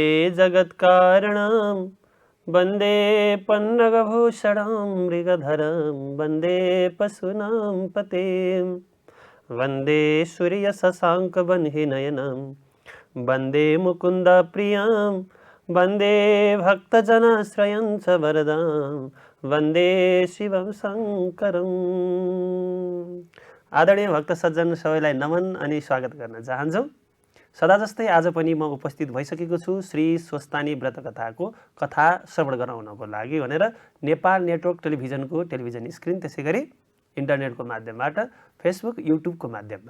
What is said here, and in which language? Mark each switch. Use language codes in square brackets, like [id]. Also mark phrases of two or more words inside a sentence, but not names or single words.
[sa] जगत्कारणं वन्दे पन्नगभूषणं मृगधरं वन्दे पशूनां पतिं वन्दे सूर्यशशाङ्कवह्निनयनं वन्दे मुकुन्दप्रियं वन्दे भक्तजनाश्रयं च वरदां वन्दे शिवं शङ्करम्। [ne] आदरणीय भक्त सज्जन सबैलाई नमन अनि स्वागत गर्न चाहन्छु। सदा जस्तै आज पनि म उपस्थित भइसकेको छु श्री स्वस्तानी व्रत कथाको कथा श्रवण गराउनको लागि भनेर नेपाल नेटवर्क टेलिभिजनको टेलिभिजन स्क्रिन, त्यसै गरी इन्टरनेटको माध्यमबाट फेसबुक युट्युबको माध्यममा।